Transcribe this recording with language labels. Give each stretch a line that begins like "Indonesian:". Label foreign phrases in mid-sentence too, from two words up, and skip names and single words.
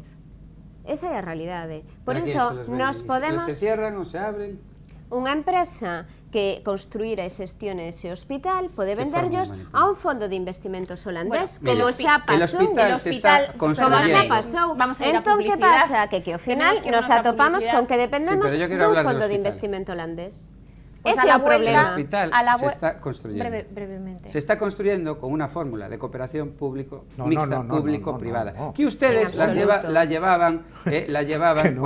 Galician: Esa é a realidade. Por
Spanish: ¿Pero quién
Galician: iso,
Spanish: se los vende?
Galician: nos podemos...
Spanish: ¿Se cierran o se abren?
Galician: Unha empresa que construíra e xestione ese hospital pode
Spanish: Que
Galician: venderllos
Spanish: forma de
Galician: a un fondo de investimentos holandés,
Spanish: Bueno,
Galician: como
Spanish: mire,
Galician: xa
Spanish: el
Galician: pasou.
Spanish: hospital se está construyendo.
Galician: Como xa pasou.
Spanish: Vamos a ir a
Galician: Entón, que
Spanish: publicidad.
Galician: pasa? Que ao final
Spanish: Tenemos que
Galician: nos
Spanish: irnos a
Galician: atopamos
Spanish: publicidad.
Galician: con que dependemos
Spanish: Sí, pero yo quiero
Galician: dun
Spanish: hablar del
Galician: fondo de
Spanish: hospital.
Galician: investimento holandés.
Spanish: Pues
Galician: Ese
Spanish: a
Galician: é
Spanish: la
Galician: o
Spanish: vuelta- El
Galician: problema.
Spanish: hospital a la se vue- está construyendo. brevemente. Se está construyendo con una fórmula de cooperación No, mixta no, público-privada. no, no. Que ustedes En absoluto. la llevaban Que no.